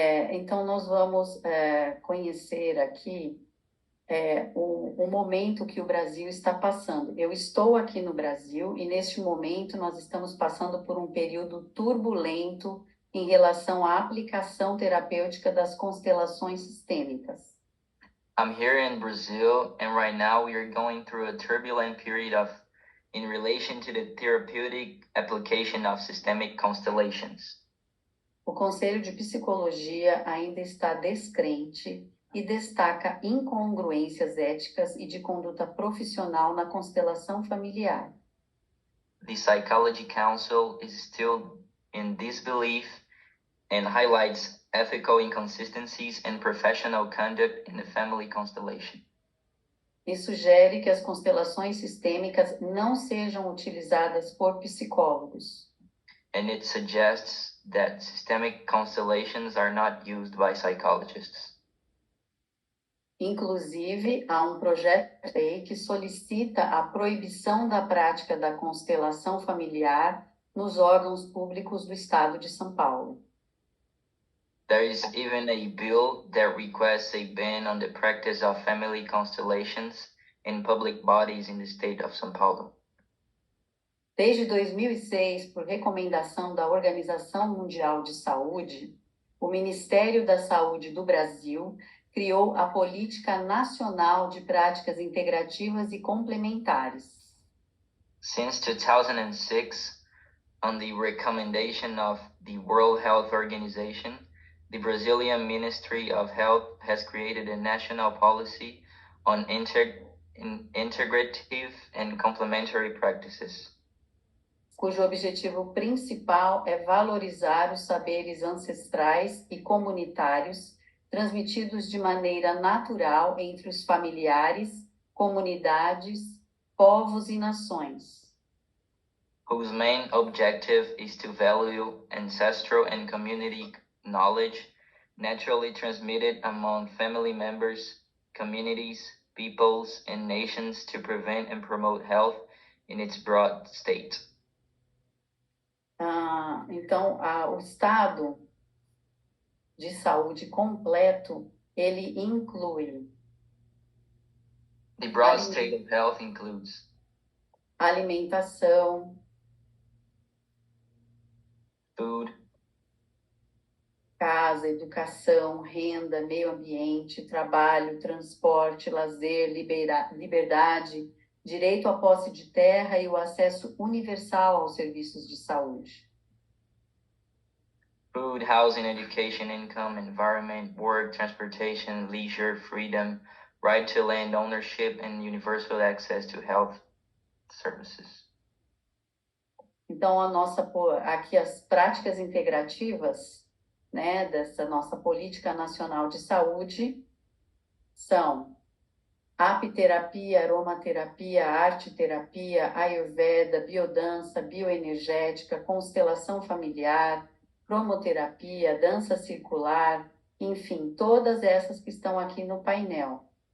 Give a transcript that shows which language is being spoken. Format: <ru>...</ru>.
<pt>Então nós vamos conhecer aqui o momento que o Brasil está passando. Eu estou aqui no Brasil e neste momento nós estamos passando por um período turbulento em relação à aplicação terapêutica das constelações sistêmicas.</pt> <en>I'm here in Brazil, and right now we are going through a turbulent period in relation to the therapeutic application of systemic constellations.</en> <pt>O Conselho de Psicologia ainda está descrente e destaca incongruências éticas e de conduta profissional na constelação familiar.</pt> <en>The Psychology Council is still in disbelief and highlights ethical inconsistencies and professional conduct in the family constellation.</en> <pt>E sugere que as constelações sistêmicas não sejam utilizadas por psicólogos.</pt> <en>And it suggests that systemic constellations are not used by psychologists.</en> <pt>Inclusive, há um projeto de lei que solicita a proibição da prática da constelação familiar nos órgãos públicos do Estado de São Paulo.</pt> <en>There is even a bill that requests a ban on the practice of family constellations in public bodies in the state of São Paulo.</en> <pt>Desde 2006, por recomendação da Organização Mundial de Saúde, o Ministério da Saúde do Brasil criou a Política Nacional de Práticas Integrativas e Complementares.</pt> <en>Since 2006, on the recommendation of the World Health Organization, the Brazilian Ministry of Health has created a national policy on integrative and complementary practices,</en> <pt>cujo objetivo principal é valorizar os saberes ancestrais e comunitários transmitidos de maneira natural entre os familiares, comunidades povos e nações,</pt> <en>whose main objective is to value ancestral and community knowledge naturally transmitted among family members, communities, peoples, and nations to prevent and promote health in its broad state.</en> <pt>Então, o estado de saúde completo, ele inclui</pt> <en>The broad state of health includes</en> <pt>alimentação,</pt> <en>food,</en> <pt>casa, educação, renda, meio ambiente, trabalho, transporte, lazer, liberdade, direito à posse de terra e o acesso universal aos serviços de saúde.</pt> <en>food, housing, education, income, environment, work, transportation, leisure, freedom, right to land ownership, and universal access to health services.</en> <pt>Então, aqui as práticas integrativas, né, dessa nossa política nacional de saúde são apiterapia, aromaterapia, arte-terapia, ayurveda, biodança, bioenergética, constelação familiar, cromoterapia, dança circular, enfim, todas essas que estão aqui no painel.</pt>